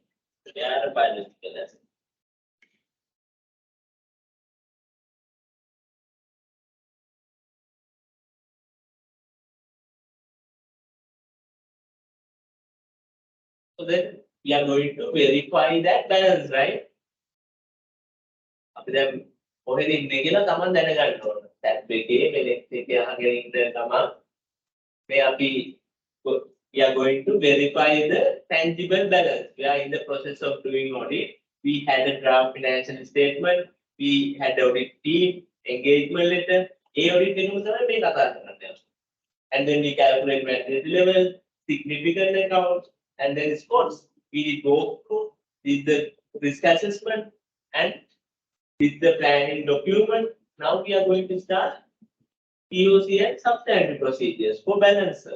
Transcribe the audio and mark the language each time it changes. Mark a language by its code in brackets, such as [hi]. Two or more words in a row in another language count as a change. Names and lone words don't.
[en] They are a biological asset. So then we are going to verify that balance, right? [si] අපි දැන් කොහෙද ඉන්නේ කියලා තමන් දැනගන්න ඕන. ටැබ් එකේ මෙලෙක්ස් එකේ අහගෙන ඉන්න තමන් මේ අපි [en] we are going to verify the tangible balance. We are in the process of doing audit. We had a draft financial statement. We had audit team, engagement letter. Audit team [si] තමයි මේ කතා කරන්නේ. [en] And then we calculate maturity level, significant accounts, and then scores. We go through with the risk assessment and with the planning document. Now we are going to start POC and substantive procedures for balances.